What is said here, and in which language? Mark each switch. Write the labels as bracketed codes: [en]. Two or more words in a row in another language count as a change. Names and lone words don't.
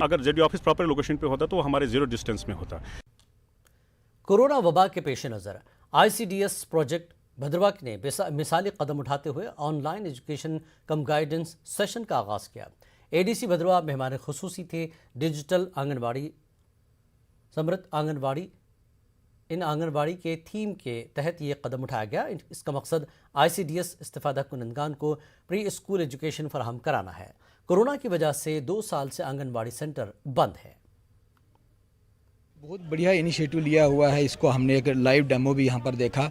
[ur] اگر [en] ZO office proper location [ur] پہ ہوتا تو وہ ہمارے 0 ڈسٹینس میں ہوتا۔ کورونا وبا کے پیش نظر آئی سی ڈی ایس پروجیکٹ بھدرواہ نے مثالی قدم اٹھاتے ہوئے [en] online education cum guidance session [ur] کا آغاز کیا۔ اے ڈی سی بھدرواہ مہمان خصوصی تھے۔ ڈیجیٹل آنگن واڑی سمرت آنگن واڑی ان آنگن واڑی کے تھیم کے تحت یہ قدم اٹھایا گیا۔ اس کا مقصد ICDS استفادہ کنندگان کو [en] pre school education [ur] فراہم کرانا ہے۔ کورونا کی وجہ سے 2 سال سے آنگن واڑی سینٹر بند ہے۔ بہت بڑھیا انیشیٹو لیا ہوا ہے، اس کو ہم نے ایک [en] live demo [ur] بھی یہاں پر دیکھا۔